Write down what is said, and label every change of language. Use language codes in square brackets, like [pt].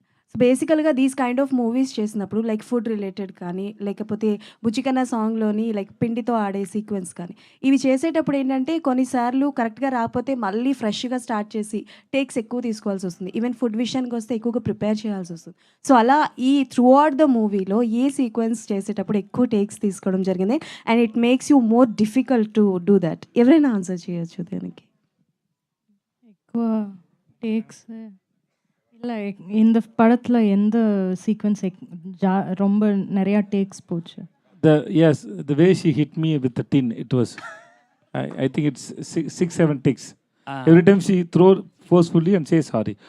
[te] So బేసికల్గా these kind of movies చేసినప్పుడు like food related కానీ లేకపోతే బుచ్చికన్నా సాంగ్లోని లైక్ పిండితో ఆడే సీక్వెన్స్ కానీ ఇవి చేసేటప్పుడు ఏంటంటే కొన్నిసార్లు కరెక్ట్గా రాకపోతే మళ్ళీ ఫ్రెష్గా స్టార్ట్ చేసి టేక్స్ ఎక్కువ తీసుకోవాల్సి వస్తుంది. ఈవెన్ ఫుడ్ విషయానికి వస్తే ఎక్కువగా ప్రిపేర్ చేయాల్సి వస్తుంది. సో అలా ఈ త్రూ అవుట్ ద మూవీలో ఏ సీక్వెన్స్ చేసేటప్పుడు ఎక్కువ టేక్స్ తీసుకోవడం జరిగింది [en] And it makes you more difficult to do that? [te] ఎవరైనా ఆన్సర్ చేయొచ్చు దానికి. ఎక్కువ టేక్స్ [ta] இல்லை இந்த படத்தில் எந்த சீக்வன்ஸ் ரொம்ப நிறையா டேக்ஸ் போச்சு? [en] The way she hit me with the tin, it was I think it's 6-7 takes. Every time she throw forcefully and say sorry.